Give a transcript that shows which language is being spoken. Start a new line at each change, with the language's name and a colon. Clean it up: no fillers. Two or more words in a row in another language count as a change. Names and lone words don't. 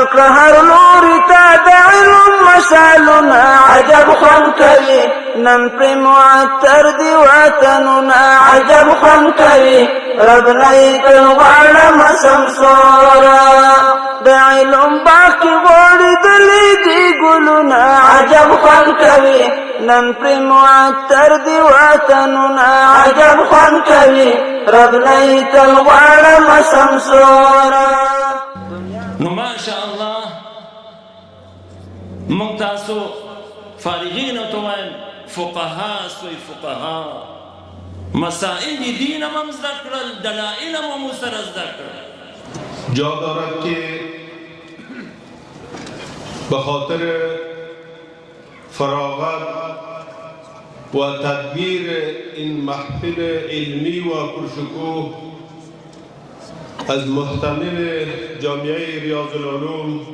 Pashto: کړه هر لوري ته د علم مشالونه عجب خوند کوي نن پرې معطر دي وطنونه عجب خوند کوي رب نه یې تر غواړم سمسوره د علم باغ کې غوړېدلې دي ګلونه عجب خوند کوي نن پرې معطر دي وطنونه عجب خوند کوي رب نه یې تر غواړم سمسوره. نو ماشاءالله موږ تاسو فارغینو ته وایم فقها سوی فقها مسائل دین هم زده کړل دلائل هم سره زده کړل.
Persian: جا دارد که به خاطر فراغت و تدبیر این محفل علمی و پرشکوه از محتمل جامعه ریاض العلوم